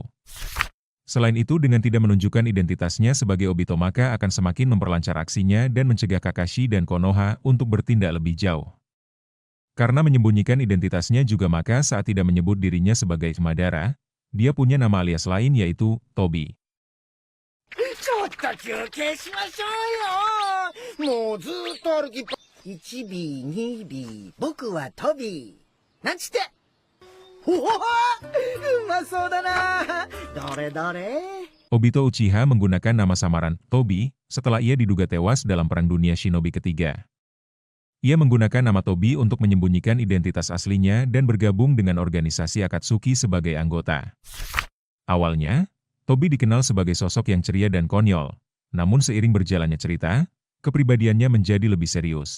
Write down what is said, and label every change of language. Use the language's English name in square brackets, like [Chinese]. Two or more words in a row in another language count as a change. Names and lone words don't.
[Indonesian] Selain itu dengan tidak menunjukkan identitasnya sebagai Obito maka akan semakin memperlancar aksinya dan mencegah Kakashi dan Konoha untuk bertindak lebih jauh. Karena menyembunyikan identitasnya juga maka saat tidak menyebut dirinya sebagai Madara, dia punya nama alias lain yaitu Tobi. [Japanese] ちょっと休憩しましょうよ。もうずーっと歩きっぱ。1B、2B、僕はトビー。なんちって。ほほほ、うまそうだな。どれどれ。 [Indonesian] Obito Uchiha menggunakan nama samaran Tobi setelah ia diduga tewas dalam Perang Dunia Shinobi ketiga. Ia menggunakan nama Tobi untuk menyembunyikan identitas aslinya dan bergabung dengan organisasi Akatsuki sebagai anggota. Awalnya, Tobi dikenal sebagai sosok yang ceria dan konyol, namun seiring berjalannya cerita, kepribadiannya menjadi lebih serius.